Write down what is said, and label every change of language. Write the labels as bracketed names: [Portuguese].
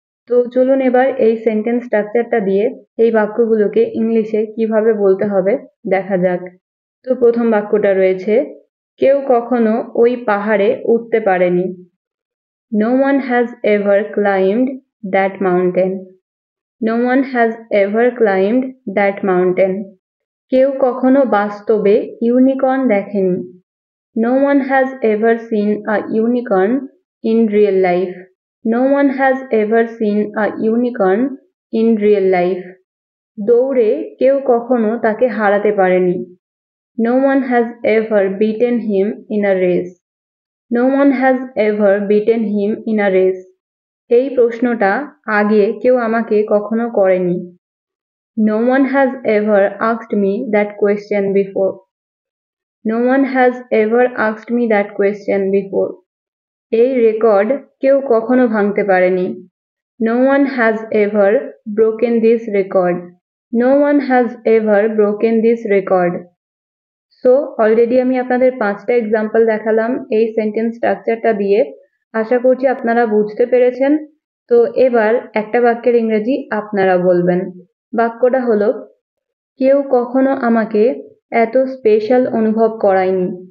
[Bangla] তো চলুন এবার এই সেন্টেন্স স্ট্রাকচারটা দিয়ে এই বাক্যগুলোকে ইংলিশে কিভাবে বলতে হবে দেখা যাক। তো প্রথম বাক্যটা রয়েছে কেউ কখনো ওই পাহাড়ে উঠতে পারেনি। [English] No one has ever climbed that mountain. No one has ever climbed that mountain. [Bangla] কেউ কখনো বাস্তবে ইউনিকর্ন দেখেনি। [English] No one has ever seen a unicorn in real life. No one has ever seen a unicorn in real life. [Bangla] দৌড়ে কেউ কখনো তাকে হারাতে পারেনি। [English] No one has ever beaten him in a race. No one has ever beaten him in a race. [Bangla] এই প্রশ্নটা আগে কেউ আমাকে কখনো করেনি। [English] No one has ever asked me that question before. No one has ever asked me that question before. [Bangla] এই record কেউ কখনো ভাঙতে পারেনি। [English] No one has ever broken this record. No one has ever broken this record. [Bangla] So already আমি আপনাদের 5টা example দেখালাম এই সেন্টেন্স স্ট্রাকচারটা দিয়ে। আশা করছি আপনারা বুঝতে পেরেছেন। তো এবার একটা বাক্যের ইংরেজি আপনারা বলবেন। বাক্যটা হলো কেউ কখনো আমাকে এত স্পেশাল অনুভব করায়নি।